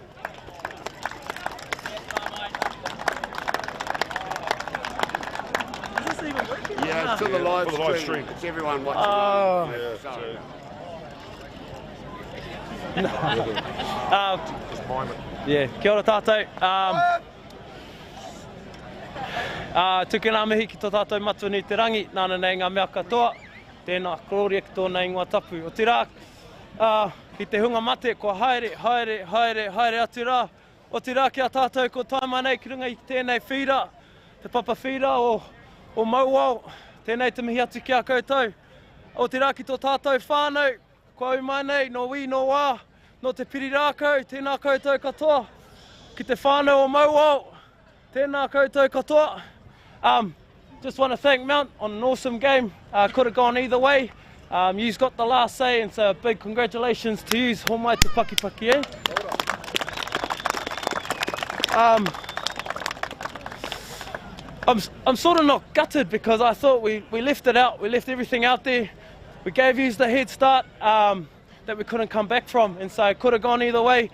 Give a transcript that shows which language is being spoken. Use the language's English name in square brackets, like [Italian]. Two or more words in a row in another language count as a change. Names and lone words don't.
[English] Yeah, it's to the live stream. It's everyone watching. Oh. Yeah, [Māori] kia ora tātou. Tukuna mihi ki tō tātou matua ni te rangi, nāna nei ngā mea katoa, tēnā gloria ki tōna ingoa tapu. O te rā, ki te hunga mate, ko haere atu rā. O te rā kia tātou ko taima nei ki runga i tēnei whira, te papa whira o Mauao, tēnei te mihi atu ki a koutou. O te rā ki tō tātou whānau, ko au mai nei, no wi, no wā, no te piri rākau, tēnā koutou katoa. Ki te whānau o Mauao, tēnā koutou katoa. [English] Just want to thank Mount on an awesome game. Could have gone either way. You've got the last say, and so big congratulations to you. [Māori] Homai te paki, eh? [English] I'm sort of not gutted because I thought we left it out. We left everything out there. We gave you the head start that we couldn't come back from, and so it could have gone either way.